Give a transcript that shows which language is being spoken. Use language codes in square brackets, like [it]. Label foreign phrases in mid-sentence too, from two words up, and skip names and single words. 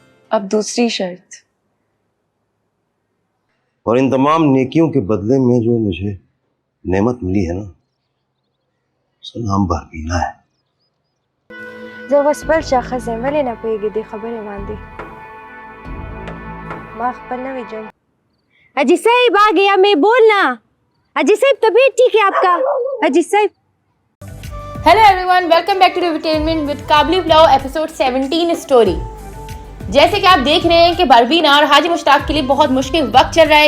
[ur] اب دوسری شرط. اور ان تمام نیکیوں کے بدلے میں جو مجھے نعمت ملی ہے نا، اس کا نام بربینہ ہے. [ps] زه اوس بل شخص یم ولې نه پوهېږې دې خبرې باندې ما خپل نوی ژوند [ur] اجی صاحب آ گیا میں بولنا اجی صاحب طبیعت ٹھیک ہے آپ کا اجی صاحب. [en] hello everyone, welcome back to entertainment with Kabli blog episode 17 story. [ur] جیسے کہ آپ دیکھ رہے ہیں کہ بربینہ اور حاجی مشتاق کے لیے بہت مشکل وقت چل رہا ہے.